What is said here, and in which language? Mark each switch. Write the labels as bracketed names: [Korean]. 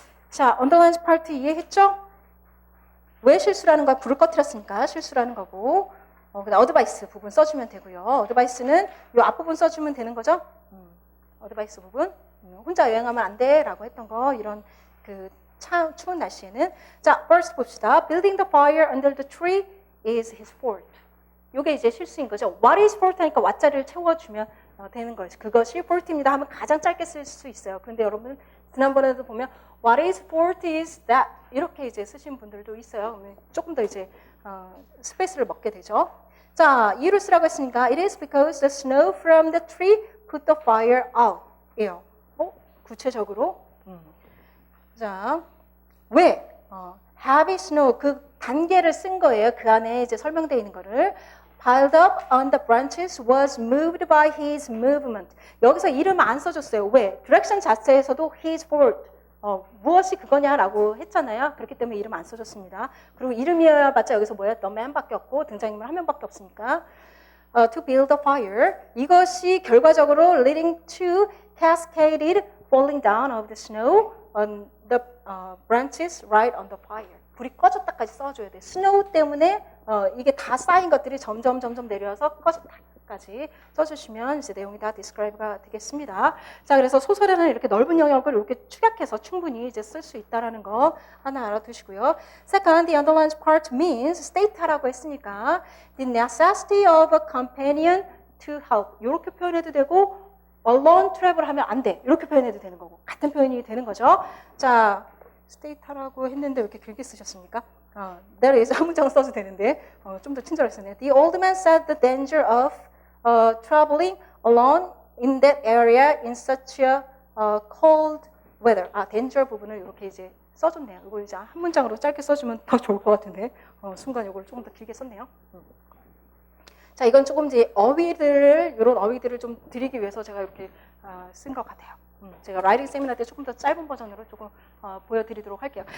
[Korean] 자, 언더라인 파트 이해했죠? 왜 실수라는 거야? 불을 꺼뜨렸으니까 실수라는 거고. 그다음 어드바이스 부분 써주면 되고요. 어드바이스는 이 앞부분 써주면 되는 거죠? 어드바이스 부분. 혼자 여행하면 안 돼 라고 했던 거, 이런 그 추운 날씨에는. 자, first 봅시다. [English] Building the fire under the tree is his fault. [Korean] 요게 이제 실수인 거죠. [English] What is fault [Korean] 하니까 what자리를 채워주면 되는 거죠. 그것이 fault입니다 하면 가장 짧게 쓸 수 있어요. 그런데 여러분 지난번에도 보면 [English] what is fault is that [Korean] 이렇게 이제 쓰신 분들도 있어요. 조금 더 이제 스페이스를 먹게 되죠. 자, 이유를 쓰라고 했으니까 [English] it is because the snow from the tree put the fire out. [Korean] 예요. 구체적으로. 자, 왜? [English] heavy snow [Korean] 그 단계를 쓴 거예요. 그 안에 이제 설명되어 있는 거를. [English] piled up on the branches was moved by his movement. [Korean] 여기서 이름 안 써줬어요. 왜? 디렉션 자체에서도 his fault. 무엇이 그거냐라고 했잖아요. 그렇기 때문에 이름 안 써줬습니다. 그리고 이름이어야 봤자 여기서 뭐야? the man밖에 없고 등장인물 한 명밖에 없으니까. [English] to build a fire. [Korean] 이것이 결과적으로 [English] leading to cascaded falling down of the snow on the branches right on the fire. [Korean] 불이 꺼졌다까지 써줘야 돼. 스노우 때문에 이게 다 쌓인 것들이 점점 내려서 꺼졌다까지 써주시면 이제 내용이 다 디스크라이브가 되겠습니다. 자, 그래서 소설에는 이렇게 넓은 영역을 이렇게 축약해서 충분히 이제 쓸 수 있다라는 거 하나 알아두시고요. [English] Second, the underlined part means state [Korean] 하라고 했으니까 [English] the necessity of a companion to help [Korean] 이렇게 표현해도 되고 [English] alone travel [Korean] 하면 안 돼 이렇게 표현해도 되는 거고 같은 표현이 되는 거죠. 자. 스테이터라고 했는데 왜 이렇게 길게 쓰셨습니까? [English] there is [Korean] 한 문장 써도 되는데 좀 더 친절했었네요. [English] The old man said the danger of traveling alone in that area in such a cold weather. [Korean] danger 부분을 이렇게 이제 써줬네요. 이걸 이제 한 문장으로 짧게 써주면 더 좋을 것 같은데 순간 이걸 조금 더 길게 썼네요. 자, 이건 조금 이제 이런 어휘들을 좀 드리기 위해서 제가 이렇게 쓴 것 같아요. 제가 라이팅 세미나 때 조금 더 짧은 버전으로 조금 보여드리도록 할게요.